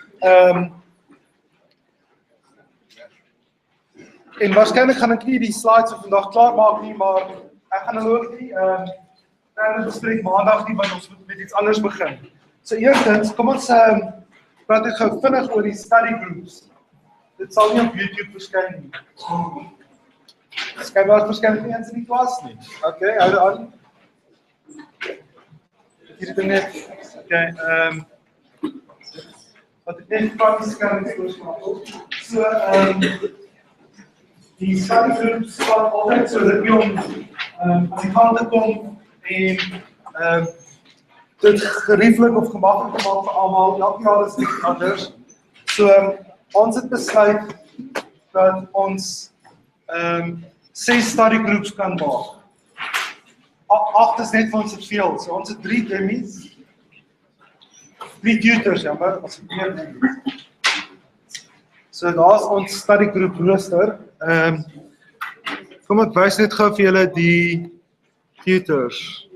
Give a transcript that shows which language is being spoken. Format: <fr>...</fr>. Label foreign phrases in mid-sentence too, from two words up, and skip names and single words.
<af>En waarskynlik gaan ek nie die slides van vandag klaar maak nie, maar ek gaan hulle ook nie bespreek maandag nie, want ons moet met iets anders begin. So eerstens, kom ons praat ek gou vinnig oor die</af> <en>study groups.</en> <af>Dit sal nie op YouTube verskyn nie. Skynbaar verskyn nie eens in die klas nie. Okay, hou dit aan. Hier dit net. Okay, wat ek net prakties kan voorstel. So die</af> <en>study groups</en> <af>sal altyd so dat jy aan die kant te kom en dit gerieflik of gemaklik gemaak vir almal. Elke jaar is dit anders. So ons het besluit dat ons 6</af> <en>study groups</en> <af>kan maak. 8 is net vir ons te veel. So ons het 3 dummies, 3 tutors, jammer, ons het meer dummies. So daar's ons</af> <en>study group</en> <af>rooster. Kom ek wys net gou vir julle die tutors.</af>